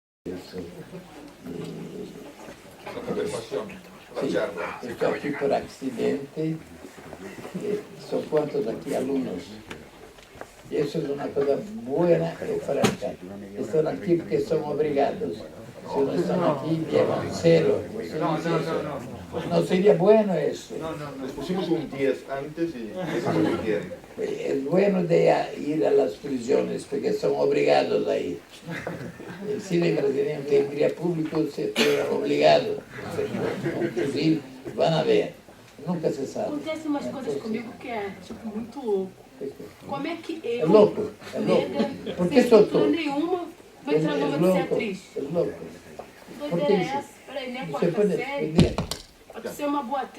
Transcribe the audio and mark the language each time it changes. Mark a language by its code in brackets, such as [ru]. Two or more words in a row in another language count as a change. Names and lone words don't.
[pt] Isso. [it] La conversazione, la Sì, [es] charla. [pt] estou aqui por acidente, são quantos aqui alunos? Isso é uma coisa boa e franca. Estão aqui porque são obrigados. Se não estão aqui, [es] llevan cero. [pt] Não seria bueno isso. [es] Les pusimos un 10 antes y eso es lo que quieren. Es bueno de ir a las prisiones porque son obligados a ir. El cine brasileño tendría público si fuera obligado. Inclusive, van a ver. Nunca se sabe. [pt] Acontece umas coisas comigo que é, tipo, muito louco. Como é que eu, É louco, é louco. nega, Por que sem sou estrutura louco? nenhuma, vou entrar numa de ser atriz? É louco. Que Por doideira que é isso? essa? Peraí, nem a Você quarta pode série. entender? Para ser uma boa atriz,